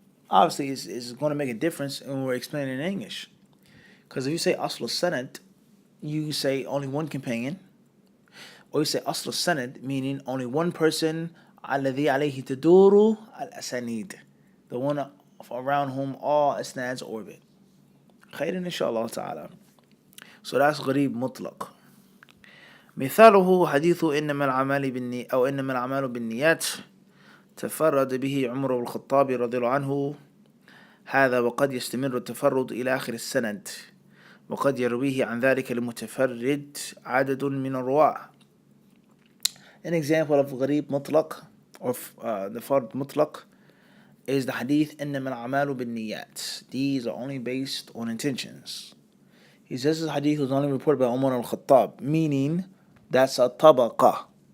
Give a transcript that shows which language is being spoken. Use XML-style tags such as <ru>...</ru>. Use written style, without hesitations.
<en>obviously is going to make a difference when we're explaining in English. Because if you say asl sanad, you say only one companion, or you say asl sanad, meaning only one person, alladhi alayhi taduru al-asanid, the one around whom all isnads orbit. Khairan inshallah ta'ala. So that's ghareeb mutlaq.</en> <ar>مثاله حديث إنما الأعمال أو إنما الأعمال بالنيات تفرد به عمر بن الخطاب رضي الله عنه هذا وقد يستمر التفرد إلى آخر السند وقد يرويه عن ذلك المتفرد عدد من الرواة.</ar> <en>An example of ghareeb mutlaq or the fard mutlaq is the hadith</en> <ar>إنما الأعمال بالنيات.</ar> <en>These are only based on intentions. He says this hadith was only reported by Umar al-Khattab, meaning that's a tabaqa.</en>